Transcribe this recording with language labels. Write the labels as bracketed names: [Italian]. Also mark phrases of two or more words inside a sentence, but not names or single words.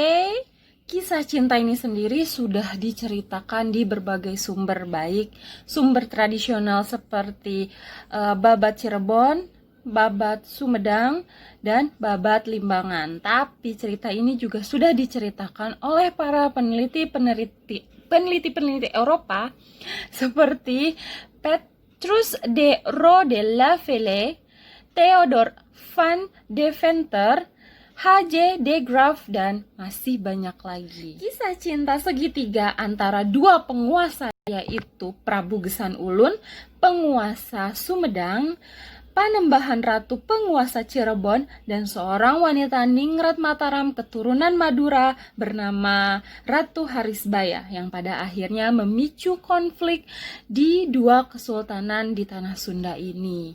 [Indonesian] Kisah cinta ini sendiri sudah diceritakan di berbagai sumber, baik sumber tradisional seperti Babat Cirebon, Babat Sumedang, dan Babat Limbangan. Tapi cerita ini juga sudah diceritakan oleh para peneliti Eropa seperti Petrus de Rodelaphele, Theodor van Deventer, H.J. de Graaf, dan masih banyak lagi. Kisah cinta segitiga antara dua penguasa, yaitu Prabu Gesan Ulun, penguasa Sumedang, Panembahan Ratu, penguasa Cirebon, dan seorang wanita Ningrat Mataram keturunan Madura bernama Ratu Harisbaya, yang pada akhirnya memicu konflik di dua kesultanan di tanah Sunda ini.